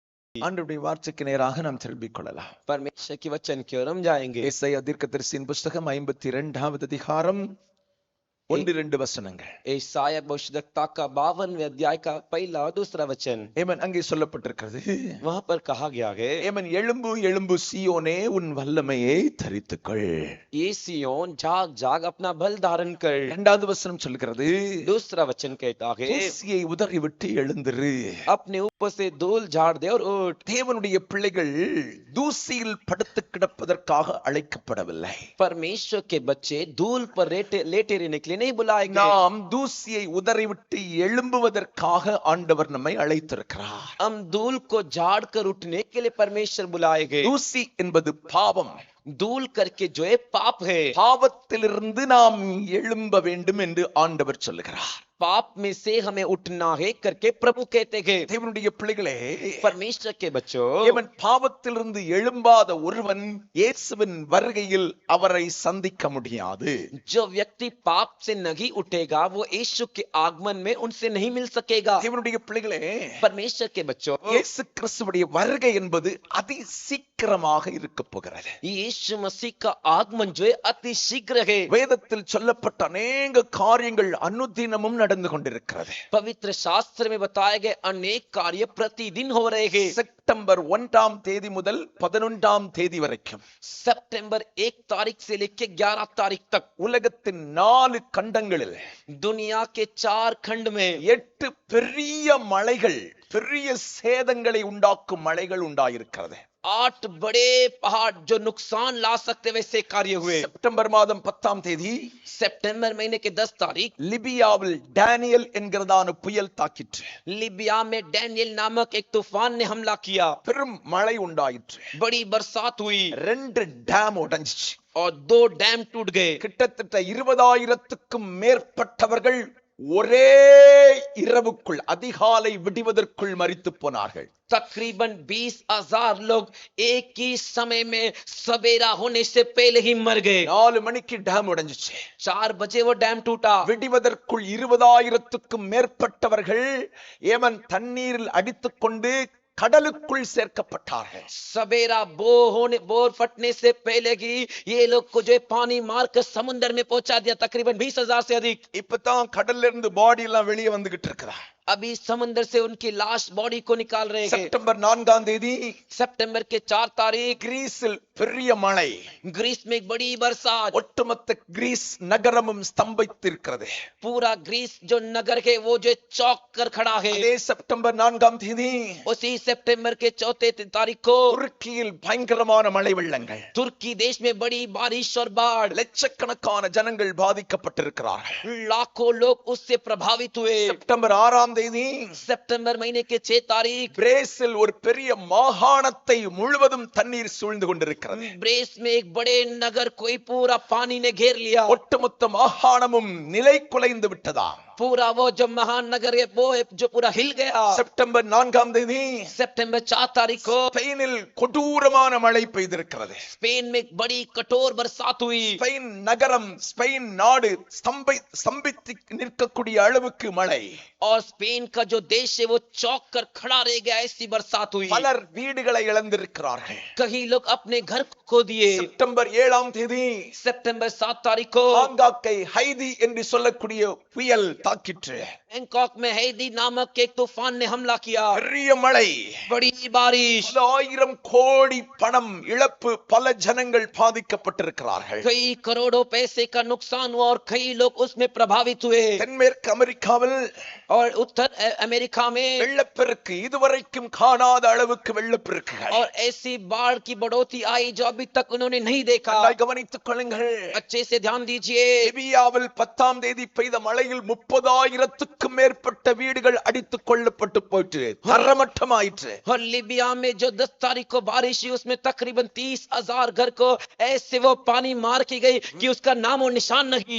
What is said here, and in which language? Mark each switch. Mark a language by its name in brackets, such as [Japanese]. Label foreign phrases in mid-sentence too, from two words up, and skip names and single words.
[Tamil] ஆண்டவருடைய வார்த்தைக்கு நேராக நாம் திரும்பிக் கொள்ளலாம். [Hindi] परमेश्वर के वचन की ओर हम जाएंगे। [Tamil] ஏசாயா தீர்க்கதரிசியின் புஸ்தகம் 52வது அதிகாரம் 1-2 வசனங்கள். [Hindi] यशायाह भविष्यद्वक्ता का 52वें अध्याय का पहला और दूसरा वचन [Tamil] ஏமன் அங்கே சொல்லப்பட்டிருக்கிறது. [Hindi] वहां पर कहा गया है, [Tamil] ஏமன் எழும்பு எழும்பு சீயோனே உன் வல்லமையை தரித்துக்கொள். [Hindi] ये सियोन जाग जाग अपना बल धारण कर। [Tamil] இரண்டாவது வசனம் சொல்கிறது, [Hindi] दूसरा वचन कहता है, [Tamil] தூசியை உதறிவிட்டு எழுந்திரு. [Hindi] अपने ऊपर से धूल झाड़ दे और उठ। [Tamil] தேவனுடைய பிள்ளைகள் தூசியில் படுத்து கிடப்பதற்காக அழைக்கப்படவில்லை. [Hindi] परमेश्वर के बच्चे धूल पर लेटे रहने के लिए नहीं बुलाए गए। [Tamil] நாம் தூசியை உதறிவிட்டு எழும்புவதற்காக ஆண்டவர் நம்மை அழைத்திருக்கிறார். [Hindi] हम धूल को झाड़ कर उठने के लिए परमेश्वर बुलाए गए। [Tamil] தூசி என்பது பாவம். [Hindi] धूल करके जो है पाप है। [Tamil] பாவத்திலிருந்து நாம் எழும்ப வேண்டும் என்று ஆண்டவர் சொல்லுகிறார். [Hindi] पाप में से हमें उठना है करके प्रभु कहते हैं। [Tamil] தேவனுடைய பிள்ளைகளே, [Hindi] परमेश्वर के बच्चों, [Tamil] தேவன் பாவத்திலிருந்து எழும்பாத ஒருவன் இயேசுவின் வருகையில் அவரை சந்திக்க முடியாது. [Hindi] जो व्यक्ति पाप से नहीं उठेगा वो यीशु के आगमन में उनसे नहीं मिल सकेगा। [Tamil] தேவனுடைய பிள்ளைகளே, [Hindi] परमेश्वर के बच्चों, [Tamil] இயேசு கிறிஸ்துவுடைய வருகை என்பது அதி சீக்கிரமாக இருக்க போகிறது. [Hindi] यीशु मसीह का आगमन जो है अति शीघ्र है। [Tamil] வேதத்தில் சொல்லப்பட்ட अनेक காரியங்கள் அனுதினமும் நடந்து கொண்டிருக்கிறது. [Hindi] पवित्र शास्त्र में बताए गए अनेक कार्य प्रतिदिन हो रहे हैं। [Tamil] செப்டம்பர் 1ஆம் தேதி முதல் 11ஆம் தேதி வரைக்கும், [Hindi] सितंबर 1 तारीख से लेकर 11 तारीख तक [Tamil] உலகத்தின் 4 கண்டங்களில் [Hindi] दुनिया के 4 खंड में [Tamil] 8 பெரிய மலைகள், பெரிய சேதங்களை உண்டாக்கும் மலைகள் உண்டாயிருக்கிறது. [Hindi] 8 बड़े पहाड़ जो नुकसान ला सकते वैसे कार्य हुए। [Tamil] செப்டம்பர் மாதம் 10ஆம் தேதி [Hindi] सितंबर महीने के 10 तारीख [Tamil] லிபியாவில் டேனியல் என்கிறதான புயல் தாக்கிற்று. [Hindi] लीबिया में डैनियल नामक एक तूफान ने हमला किया। [Tamil] பெரும் மழை உண்டாயிற்று. [Hindi] बड़ी बरसात हुई [Tamil] 2 டேம் உடைஞ்சிச்சு. [Hindi] और 2 डैम टूट गए। [Tamil] கிட்டத்தட்ட 20,000க்கும் மேற்பட்டவர்கள் ஒரே இரவுக்குள், அதிகாலை விடிவதற்குள் மரித்து போனார்கள். [Hindi] तकरीबन 20,000 लोग एक ही समय में सवेरा होने से पहले ही मर गए। [Tamil] 4 மணிக்கு டேம் உடைஞ்சிச்சு. [Hindi] 4 बजे वो डैम टूटा। [Tamil] விடிவதற்குள் 20,000க்கும் மேற்பட்டவர்கள் ஏமன் தண்ணீரில் அடித்துக்கொண்டு கடலுக்குள் சேர்க்கப்பட்டார்கள். [Hindi] सवेरा बोर फटने से पहले ही ये लोग को जो पानी मारकर समुद्र में पहुंचा दिया। तकरीबन 20,000 से अधिक। [Tamil] இப்பதான் கடல்ல இருந்து பாடி எல்லாம் வெளியே வந்துகிட்டு இருக்கிறா. [Hindi] अभी समुद्र से उनकी लाश बॉडी को निकाल रहे हैं। [Tamil] செப்டம்பர் 4ஆம் தேதி [Hindi] सितंबर के 4 तारीख [Tamil] கிரீஸில் பெரிய மழை. [Hindi] ग्रीस में एक बड़ी बरसात। [Tamil] ஒட்டுமொத்த கிரீஸ் நகரமும் ஸ்தம்பித்திருக்கிறது. [Hindi] पूरा ग्रीस जो नगर है वो जो चौक कर खड़ा है। [Tamil] அதே செப்டம்பர் 4ஆம் தேதி [Hindi] उसी सितंबर के 4 तारीख को [Tamil] துருக்கியில் பயங்கரமான மழை வெள்ளங்கள். [Hindi] तुर्की देश में बड़ी बारिश और बाढ़। [Tamil] லட்சக்கணக்கான ஜனங்கள் பாதிக்கப்பட்டிருக்கிறார்கள். [Hindi] लाखों लोग उससे प्रभावित हुए। [Tamil] செப்டம்பர் 6ஆம் தேதி [Hindi] सितंबर महीने के 6 तारीख [Tamil] பிரேசில் ஒரு பெரிய மாகாணத்தை முழுவதும் தண்ணீர் சூழ்ந்து கொண்டிருக்கிறது. [Hindi] ब्रेस में एक बड़े नगर को पूरा पानी ने घेर लिया। [Tamil] ஒட்டுமொத்த மாகாணமும் நிலை குலைந்து விட்டதா. [Hindi] पूरा वो जो महानगर है वो जो पूरा हिल गया। [Tamil] செப்டம்பர் 4ஆம் தேதி [Hindi] सितंबर 4 तारीख को [Tamil] ஸ்பெயினில் கொடூரமான மழை பெய்திருக்கிறது. [Hindi] स्पेन में एक बड़ी कठोर बरसात हुई। [Tamil] ஸ்பெயின் நகரம், ஸ்பெயின் நாடு ஸ்தம்பித்து நிற்கக்கூடிய அளவுக்கு மழை. [Hindi] और स्पेन का जो देश है वो चौक कर खड़ा रह गया। ऐसी बरसात हुई। [Tamil] பலர் வீடுகளை இழந்திருக்கிறார்கள். [Hindi] कई लोग अपने घर खो दिए। [Tamil] செப்டம்பர் 7ஆம் தேதி [Hindi] सितंबर 7 तारीख को [Tamil] ஹாங்காங்கை ஹைதி என்று சொல்லக்கூடிய புயல் தாக்கிற்று. [Hindi] बैंकॉक में हैदी नामक एक तूफान ने हमला किया। [Tamil] பெரிய மழை, [Hindi] बड़ी बारिश, [Tamil] 1000 கோடி பணம் இழப்பு, பல ஜனங்கள் பாதிக்கப்பட்டிருக்கிறார்கள். [Hindi] कई करोड़ों पैसे का नुकसान हुआ और कई लोग उसमें प्रभावित हुए। [Tamil] தென்மேற்கு அமெரிக்காவில் [Hindi] और उत्तर अमेरिका में [Tamil] வெள்ளப்பெருக்கு, இதுவரைக்கும் காணாத அளவுக்கு வெள்ளப்பெருக்குகள். [Hindi] और ऐसी बाढ़ की बढ़ोतरी आई जो अभी तक उन्होंने नहीं देखा। [Tamil] நன்றாய் கவனித்துக் கொள்ளுங்கள். [Hindi] अच्छे से ध्यान दीजिए। [Tamil] லிபியாவில் 10ஆம் தேதி பெய்த மழையில் 30,000க்கும் மேற்பட்ட வீடுகள் அடித்துக் கொள்ளப்பட்டு போயிற்று, தரமட்டமாயிற்று. [Hindi] और लीबिया में जो 10 तारीख को बारिश हुई उसमें तकरीबन 30,000 घर को ऐसे वो पानी मार की गई कि उसका नाम और निशान नहीं।